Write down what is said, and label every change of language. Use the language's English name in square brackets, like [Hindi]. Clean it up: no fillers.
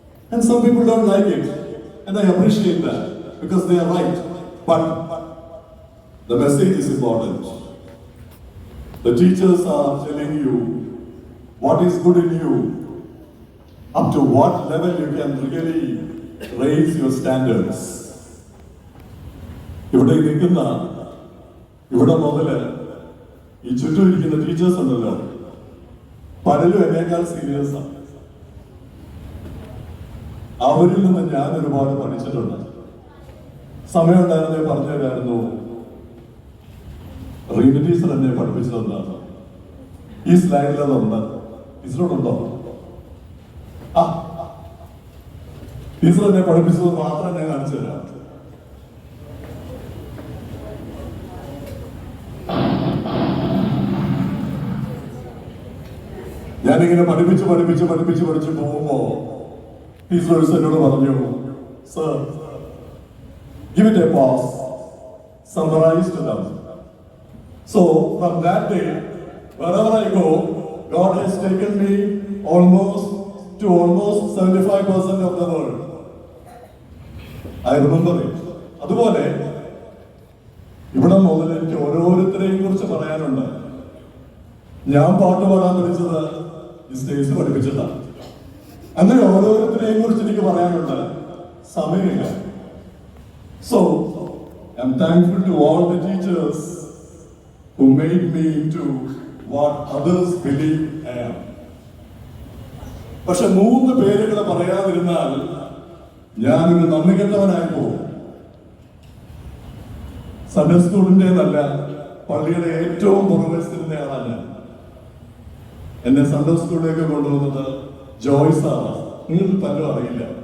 [English] And some people don't like it. And I appreciate that because they are right. But the message is important. The teachers are telling you what is good in you, up to what level you can really raise your standards. [Malayalam] ഇവിടെ നിൽക്കുന്ന ഇവിടെ മുതല് ഈ ചുറ്റും ഇരിക്കുന്ന teachers ഉണ്ടല്ലോ, പലരും എന്നേക്കാൾ സീനിയേഴ്സാണ്. അവരിൽ നിന്ന് ഞാൻ ഒരുപാട് പഠിച്ചിട്ടുണ്ട്. സമയം ഉണ്ടായിരുന്നേ പറഞ്ഞു തരായിരുന്നു. റീന ടീച്ചർ എന്നെ പഠിപ്പിച്ചതെന്താണ്? ഈ സ്ലൈഡിലുണ്ട്. ടീച്ചറോടുണ്ടോ? ആ ടീച്ചർ എന്നെ പഠിപ്പിച്ചത് മാത്രം ഞാൻ കാണിച്ചു തരാം. ഞാനിങ്ങനെ പഠിപ്പിച്ച് പോകുമ്പോ ടീച്ചർ എന്നോട് പറഞ്ഞു, sir, [English] give it a pause, summarize to them. So from that day, wherever I go, God has taken me almost 75% of the world. I remember it. [Malayalam] അതുപോലെ ഇവിടെ മുതൽ എനിക്ക് ഓരോരുത്തരെയും കുറിച്ച് പറയാനുണ്ട്. ഞാൻ പാട്ട് പാടാൻ പഠിച്ചത് ഈ സ്റ്റേജ് പഠിപ്പിച്ചിട്ടാണ്. അങ്ങനെ ഓരോരുത്തരെയും കുറിച്ച് എനിക്ക് പറയാനുണ്ട്. സമയമില്ല. [English] So I'm thankful to all the teachers who made me into what others believe I am. [Malayalam] പക്ഷെ 3 പേരുകൾ പറയാതിരുന്നാൽ ഞാനൊരു നന്ദി കെട്ടവനായി പോകും. സൺഡേ സ്കൂളിൻ്റെതല്ല, പള്ളിയുടെ ഏറ്റവും പുറവശത്തിരുന്ന ആളല്ല. എന്നെ സൺഡേ സ്കൂളിലേക്ക് കൊണ്ടുവന്നത് ജോയ്സ് ആണ്. നിങ്ങൾക്ക് പലരും അറിയില്ല.